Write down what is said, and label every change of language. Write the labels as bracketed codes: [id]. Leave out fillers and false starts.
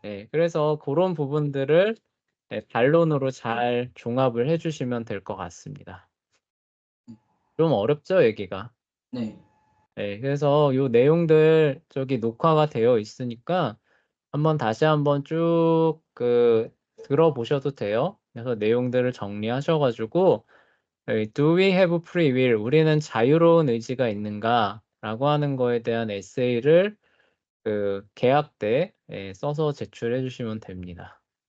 [ko] 그래서 그런 부분들을 반론으로 잘 종합을 해 주시면 될 것 같습니다. 좀 어렵죠, 얘기가? 네. 그래서 요 내용들 저기 녹화가 되어 있으니까 다시 한번 쭉 들어보셔도 돼요. 그래서 내용들을 정리하셔 가지고 [en] Do we have free will? [ko] 우리는 자유로운 의지가 있는가? 라고 하는 거에 대한 에세이를 개학 때 써서 제출해 주시면 됩니다.